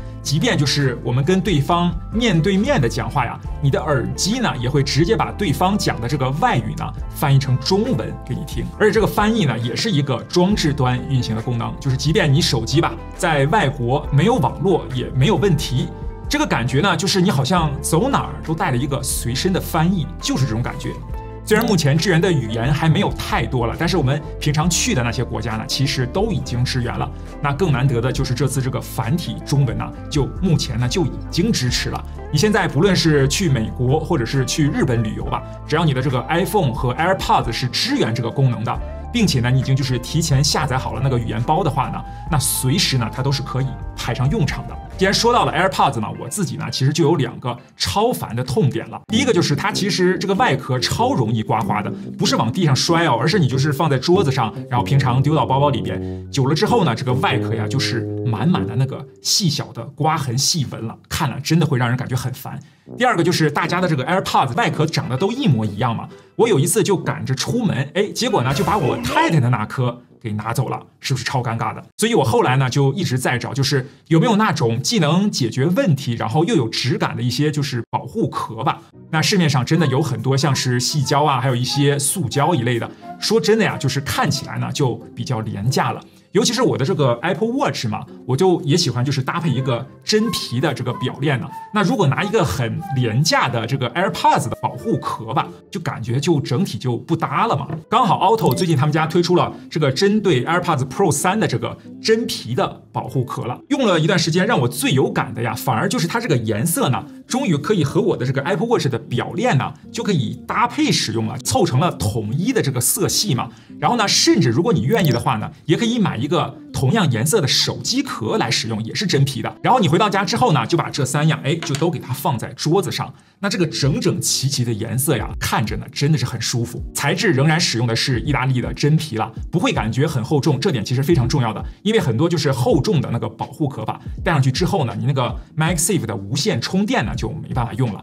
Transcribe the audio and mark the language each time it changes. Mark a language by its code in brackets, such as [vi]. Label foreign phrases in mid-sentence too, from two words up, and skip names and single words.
[zh] 即便就是我們跟對方面對面的講話呀，你的耳機呢也會直接把對方講的這個外語呢翻譯成中文給你聽。而且這個翻譯呢也是一個裝置端運行的功能，就是即便你手機吧在外國沒有網絡也沒有問題。這個感覺呢，就是你好像走哪兒都帶了一個隨身的翻譯，就是這種感覺。雖然目前支援的語言還沒有太多了，但是我們平常去的那些國家呢，其實都已經支援了。那更難得的就是這次這個繁體中文呢，就目前呢就已經支持了。你現在不論是去美國或者是去日本旅遊吧，只要你的這個 iPhone 和 AirPods 是支援這個功能的，並且呢，你已經就是提前下載好了那個語言包的話呢，那隨時呢它都是可以派上用場的。既然說到了 AirPods 嘛，我自己呢其實就有2個超煩的痛點了。第一個就是它其實這個外殼超容易刮花的，不是往地上摔哦，而是你就是放在桌子上，然後平常丟到包包裡邊，久了之後呢，這個外殼呀就是滿滿的那個細小的刮痕細紋了，看了真的會讓人感覺很煩。第二個就是大家的這個 AirPods 外殼長得都一模一樣嘛，我有一次就趕着出門，結果呢就把我太太的那顆給拿走了，是不是超尷尬的？所以我後來呢就一直在找，就是有沒有那種既能解決問題，然後又有質感的一些就是保護殼吧。那市面上真的有很多像是矽膠啊，還有一些塑膠一類的，說真的呀，就是看起来呢就比較廉價了。尤其是我的這個 Apple Watch 嘛，我就也喜歡就是搭配一個真皮的這個表鏈呢。那如果拿一個很廉價的這個 AirPods 的保護殼吧，就感覺就整體就不搭了嘛。剛好 Auto 最近他們家推出了這個針對 AirPods Pro 3的這個真皮的保護殼了。用了一段時間，讓我最有感的呀，反而就是它這個顏色呢，終於可以和我的這個 Apple Watch 的表鏈呢就可以搭配使用了，湊成了統一的這個色系嘛。然後呢，甚至如果你願意的話呢，也可以買一個同樣顏色的手機殼來使用，也是真皮的。然後你回到家之後呢，就把這3樣就都給它放在桌子上。那这個整整齊齊的顏色呀，看着呢真的是很舒服。材質仍然使用的是意大利的真皮了，不會感覺很厚重，這點其實非常重要的。因為很多就是厚重的那個保護殼吧，戴上去之後呢，你那個 MagSafe 的無線充電呢就沒辦法用了。